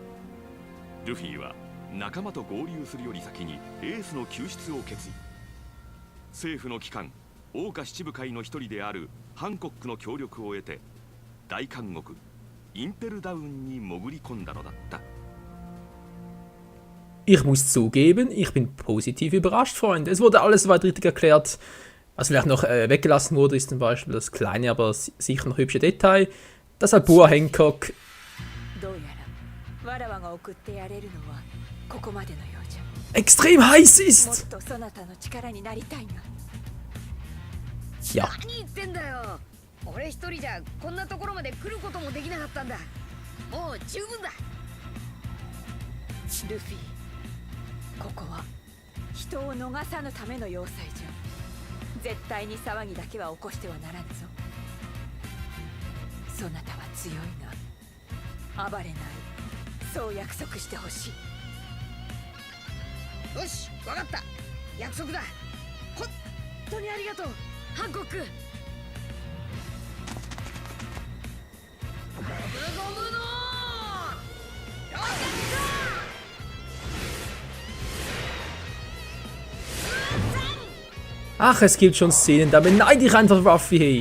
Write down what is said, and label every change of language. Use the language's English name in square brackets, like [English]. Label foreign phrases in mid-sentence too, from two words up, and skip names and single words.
[Japanese] ルフィは仲間と合流するより先にエースの救出を決意。政府の機関桜花七部会の一人であるハンコックの協力を得て大監獄インペルダウンに潜り込んだのだった。 [German] Ich muss zugeben, ich bin positiv überrascht, Freunde. Es wurde alles soweit richtig erklärt. Was vielleicht noch weggelassen wurde, ist zum Beispiel das kleine, aber sicher noch hübsche Detail, dass Boa Hancock extrem heiß ist. Ja. [Japanese] 俺一人じゃこんなところまで来ることもできなかったんだ。もう十分だ。ルフィ、ここは人を逃さぬための要塞じゃ。絶対に騒ぎだけは起こしてはならんぞ。そなたは強いが暴れない。そう約束してほしい。よし、わかった。約束だ。本当にありがとう、ハンコック。 [German] Ach, es gibt schon Szenen, da beneide ich einfach Ruffy, hey.